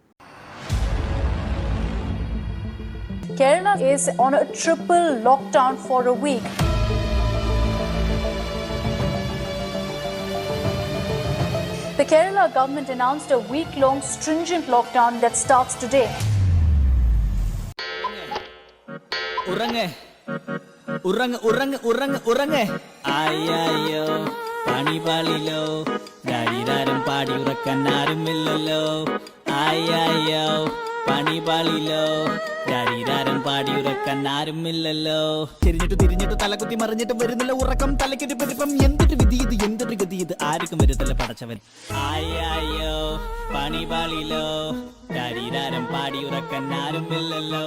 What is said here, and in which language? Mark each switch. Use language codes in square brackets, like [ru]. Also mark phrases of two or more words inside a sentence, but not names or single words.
[en] Kerala is on a triple lockdown for a week. The Kerala government announced a week-long stringent lockdown that starts today. [ml] ആയായോ പണി പാളിലോ ദരിദ്രം പാടി ഉറക്കന്നാരുമില്ലല്ലോ. ആയായോ പണി പാളിലോ ദരിദ്രം പാടി ഉറക്കന്നാരുമില്ലല്ലോ. തിരിഞ്ഞിട്ട് തലകുത്തി മറിഞ്ഞിട്ട് വരുന്നില്ല ഉറക്കം തലയ്ക്കൊരു പെരുപ്പം എന്തൊരു വിധി ഇത് എന്തൊരു ഗതി ഇത് ആർക്കും വരുന്നില്ല പടച്ചവൻ. ആയായോ പണി പാളിലോ ദരിദ്രം പാടി ഉറക്കന്നാരുമില്ലല്ലോ.